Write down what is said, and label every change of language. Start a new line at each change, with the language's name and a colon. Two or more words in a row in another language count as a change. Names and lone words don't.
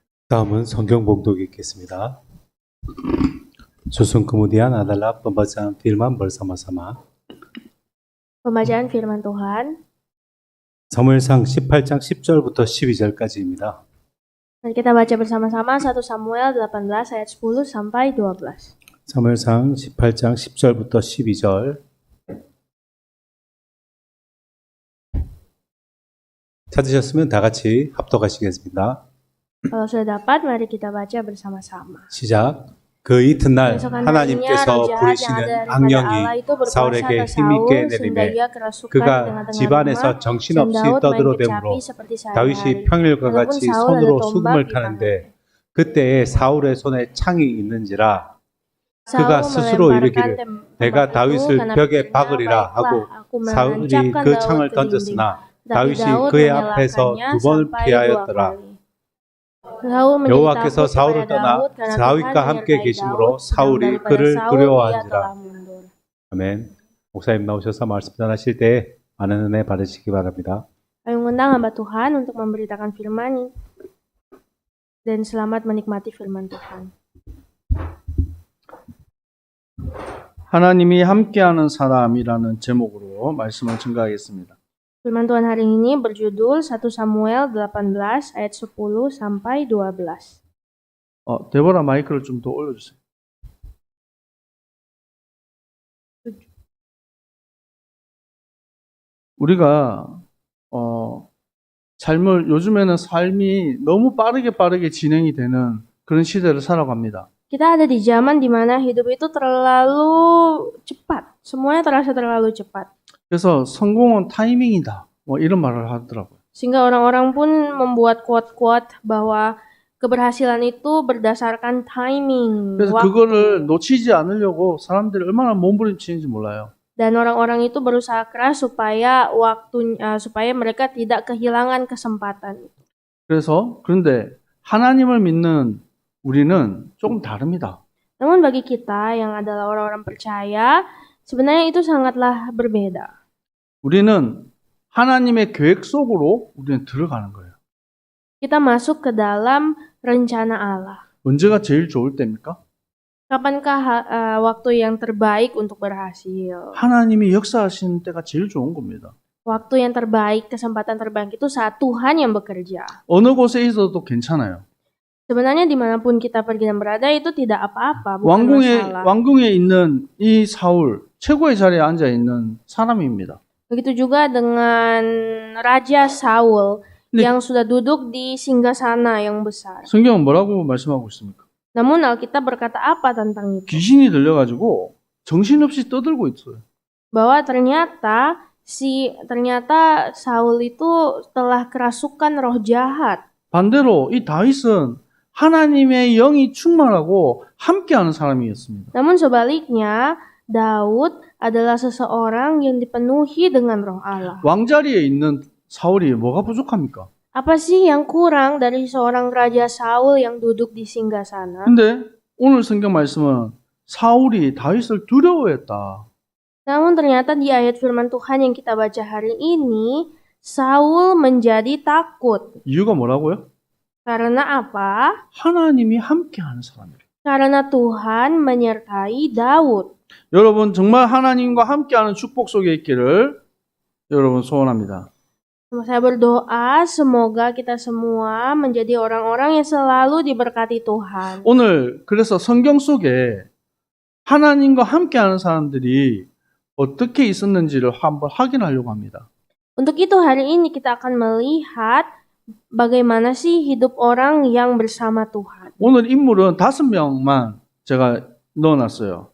Korean: 다음은 성경 봉독 읽겠습니다.
Indonesian: Susun kemudian adalah pembacaan firman bersama-sama. Pembacaan firman Tuhan.
Korean: 사무엘상 18장 10절부터 12절까지입니다.
Indonesian: Mari kita baca bersama-sama 1 Samuel 18 ayat 10 sampai 12.
Korean: 사무엘상 18장 10절부터 12절. 찾으셨으면 다 같이 합독하시겠습니다.
Indonesian: Kalau sudah dapat, mari kita baca bersama-sama.
Korean: 시작. 그 이튿날
Indonesian: Keesokan harinya,
Korean: 하나님께서
Indonesian: roh jahat yang
Korean: 부리시는
Indonesian: ada daripada
Korean: 악령이
Indonesian: Allah itu berkuasa
Korean: 사울에게
Indonesian: atas
Korean: 힘있게
Indonesian: Saul, sehingga
Korean: 내리매
Indonesian: ia kerasukan di
Korean: 그가
Indonesian: tengah-tengah
Korean: 집안에서
Indonesian: rumah, dan
Korean: 정신없이
Indonesian: Daud main
Korean: 떠들어대므로
Indonesian: kecapi seperti
Korean: 다윗이
Indonesian: sehari-hari.
Korean: 평일과
Indonesian: Walaupun
Korean: 같이
Indonesian: Saul ada
Korean: 손으로
Indonesian: tombak
Korean: 수금을
Indonesian: di
Korean: 타는데
Indonesian: tangannya.
Korean: 그때에 사울의 손에 창이 있는지라
Indonesian: Saul
Korean: 그가 스스로
Indonesian: melemparkan
Korean: 이르기를 내가
Indonesian: tombak itu
Korean: 다윗을
Indonesian: karena
Korean: 벽에
Indonesian: pikirnya,
Korean: 박으리라 하고
Indonesian: "Baiklah, aku
Korean: 사울이
Indonesian: menancapkan
Korean: 그
Indonesian: Daud
Korean: 창을
Indonesian: ke dinding."
Korean: 던졌으나
Indonesian: Tetapi
Korean: 다윗이
Indonesian: Daud
Korean: 그의 앞에서
Indonesian: menyalakannya
Korean: 두 번을
Indonesian: sampai 2
Korean: 피하였더라.
Indonesian: kali. Saul menjadi
Korean: 여호와께서
Indonesian: takut
Korean: 사울을
Indonesian: kepada
Korean: 떠나
Indonesian: Daud karena
Korean: 다윗과
Indonesian: Tuhan
Korean: 함께
Indonesian: menyertai
Korean: 계심으로
Indonesian: Daud, sedang
Korean: 사울이
Indonesian: daripada
Korean: 그를
Indonesian: Saul ia
Korean: 두려워한지라.
Indonesian: telah mundur.
Korean: 아멘. 목사님 나오셔서 말씀 전하실 때 많은 은혜 받으시기 바랍니다.
Indonesian: Kami mengundang hamba Tuhan untuk memberitakan firman dan selamat menikmati firman Tuhan.
Korean: 하나님이 함께하는 사람이라는 제목으로 말씀을 증가하겠습니다.
Indonesian: Firman Tuhan hari ini berjudul 1 Samuel 18 ayat 10 sampai 12.
Korean: 데보라 마이크를 좀 더 올려주세요. 우리가 요즘에는 삶이 너무 빠르게 진행이 되는 그런 시대를 살아갑니다.
Indonesian: Kita ada di zaman di mana hidup itu terlalu cepat. Semuanya terasa terlalu cepat.
Korean: 그래서 성공은 타이밍이다. 뭐 이런 말을 하더라고요.
Indonesian: Sehingga orang-orang pun membuat quote-quote bahwa keberhasilan itu berdasarkan timing.
Korean: 그래서
Indonesian: waktu.
Korean: 그거를 놓치지 않으려고 사람들이 얼마나 몸부림치는지 몰라요.
Indonesian: Dan orang-orang itu berusaha keras supaya supaya mereka tidak kehilangan kesempatan.
Korean: 그런데 하나님을 믿는 우리는 조금 다릅니다.
Indonesian: Namun bagi kita yang adalah orang-orang percaya, sebenarnya itu sangatlah berbeda.
Korean: 우리는 하나님의 계획 속으로 우리는 들어가는 거예요.
Indonesian: Kita masuk ke dalam rencana Allah.
Korean: 언제가 제일 좋을 때입니까?
Indonesian: Kapankah waktu yang terbaik untuk berhasil?
Korean: 하나님이 역사하시는 때가 제일 좋은 겁니다.
Indonesian: Waktu yang terbaik, kesempatan terbaik itu saat Tuhan yang bekerja.
Korean: 어느 곳에 있어도 괜찮아요.
Indonesian: Sebenarnya dimanapun kita pergi dan berada itu tidak apa-apa, bukan masalah.
Korean: 왕궁에 있는 이 사울, 최고의 자리에 앉아 있는 사람입니다.
Indonesian: Begitu juga dengan Raja Saul
Korean: 네.
Indonesian: yang sudah duduk di singgasana yang besar.
Korean: 성경은 뭐라고 말씀하고 있습니까?
Indonesian: Namun Alkitab berkata apa tentang itu?
Korean: 귀신이 들려가지고 정신없이 떠들고 있어요.
Indonesian: Bahwa ternyata Saul itu telah kerasukan roh jahat.
Korean: 반대로 이 다윗은 하나님의 영이 충만하고 함께하는 사람이었습니다.
Indonesian: Namun sebaliknya, Daud adalah seseorang yang dipenuhi dengan roh Allah.
Korean: 왕자리에 있는 사울이 뭐가 부족합니까?
Indonesian: Apa sih yang kurang dari seorang Raja Saul yang duduk di singgasana?
Korean: 근데 오늘 성경 말씀은 사울이 다윗을 두려워했다.
Indonesian: Namun ternyata di ayat firman Tuhan yang kita baca hari ini, Saul menjadi takut.
Korean: 이유가 뭐라고요?
Indonesian: Karena apa?
Korean: 하나님이 함께하는 사람이에요.
Indonesian: Karena Tuhan menyertai Daud.
Korean: 여러분 정말 하나님과 함께하는 축복 속에 있기를 여러분 소원합니다.
Indonesian: Saya berdoa semoga kita semua menjadi orang-orang yang selalu diberkati Tuhan.
Korean: 오늘 그래서 성경 속에 하나님과 함께하는 사람들이 어떻게 있었는지를 한번 확인하려고 합니다.
Indonesian: Untuk itu hari ini kita akan melihat bagaimana sih hidup orang yang bersama Tuhan.
Korean: 오늘 인물은 5명만 제가 넣어놨어요.